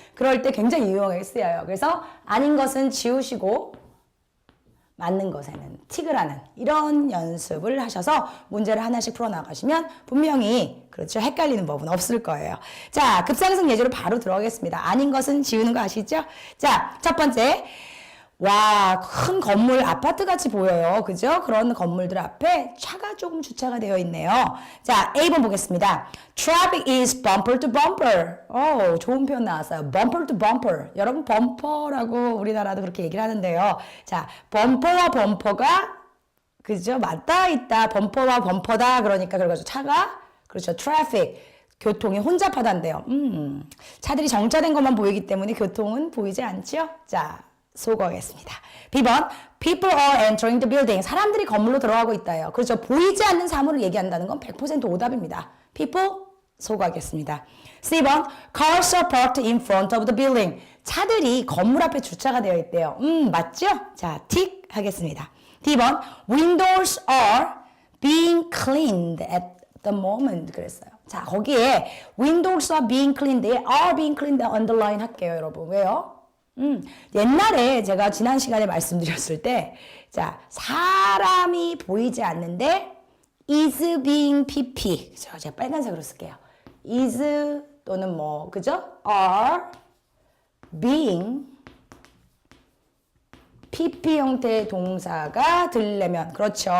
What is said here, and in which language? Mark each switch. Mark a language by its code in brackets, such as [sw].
[ko] 그럴 때 굉장히 유용하게 쓰여요. 그래서 아닌 것은 지우시고, 맞는 것에는 틱을 하는 이런 연습을 하셔서 문제를 하나씩 풀어나가시면 분명히, 그렇죠. 헷갈리는 법은 없을 거예요. 자, 급상승 예제로 바로 들어가겠습니다. 아닌 것은 지우는 거 아시죠? 자, 첫 번째. 와, 큰 건물, 아파트 같이 보여요. 그죠? 그런 건물들 앞에 차가 조금 주차가 되어 있네요. 자, A번 보겠습니다. [en] Traffic is bumper to bumper. [ko] 좋은 표현 나왔어요. [en] Bumper to bumper. [ko] 여러분, 범퍼라고 우리나라도 그렇게 얘기를 하는데요. 자, 범퍼와 범퍼가, 그죠? 맞닿아 있다. 범퍼와 범퍼다. 그러니까, 그래가지고 차가, 그렇죠. [en] Traffic. [ko] 교통이 혼잡하다인데요. 차들이 정차된 것만 보이기 때문에 교통은 보이지 않죠? 자, 소거하겠습니다. B번, [en] people are entering the building. [ko] 사람들이 건물로 들어가고 있다요. 그렇죠. 보이지 않는 사물을 얘기한다는 건 100% 오답입니다. people, 소거하겠습니다. C번, [en] cars are parked in front of the building. [ko] 차들이 건물 앞에 주차가 되어 있대요. 맞죠? 자, 틱 하겠습니다. D번, [en] windows are being cleaned at the moment. [ko] 그랬어요. 자, 거기에 [en] windows are being cleaned, are being cleaned underline [ko] 할게요, 여러분. 왜요? 옛날에 제가 지난 시간에 말씀드렸을 때, 자, 사람이 보이지 않는데, [en] is being pp. [ko] 그죠? 제가 빨간색으로 쓸게요. is 또는 뭐, 그죠? [en] are being pp [ko] 형태의 동사가 들려면, 그렇죠.